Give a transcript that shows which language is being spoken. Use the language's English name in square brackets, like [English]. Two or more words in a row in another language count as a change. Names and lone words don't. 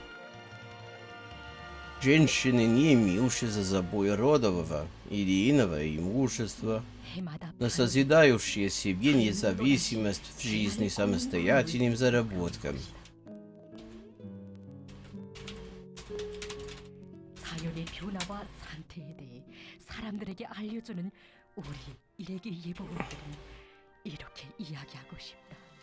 [Russian] Женщины, не имеющие за собой родового или иного имущества, но созидающие себе независимость в жизни самостоятельным заработком. [Korean] 자연의 변화와 상태에 대해 사람들에게 알려주는 우리 일기 예보원들은 이렇게 이야기하고 싶다.